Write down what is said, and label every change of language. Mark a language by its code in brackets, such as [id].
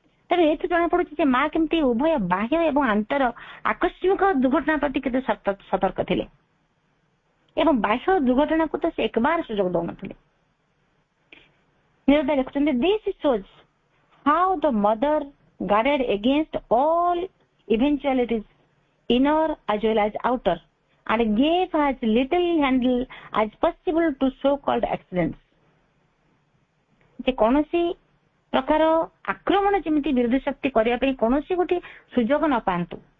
[or] ତେଣୁ ଏଇଠୁ ଜଣାପଡୁଛି ଯେ ମା କେମିତି ଉଭୟ ବାହ୍ୟ ଏବଂ ଆନ୍ତର ଆକସ୍ମିକ ଦୁର୍ଘଟଣା ପ୍ରତି କେତେ ସତର୍କ ଥିଲେ। ଏବଂ ବାହ୍ୟ ଦୁର୍ଘଟଣାକୁ ତ ସେ ଏକବାର ସୁଯୋଗ ଦଉନଥିଲେ। ନିରତା ଲେଖୁଛନ୍ତି, [en] this shows how the mother guarded against all eventualities, inner as well as outer, and gave as little handle as possible to so-called accidents. [or] ଯେ କୌଣସି ପ୍ରକାର ଆକ୍ରମଣ ଯେମିତି ବିରୋଧୀ ଶକ୍ତି କରିବା ପାଇଁ କୌଣସି ଗୋଟେ ସୁଯୋଗ ନ ପାଆନ୍ତୁ।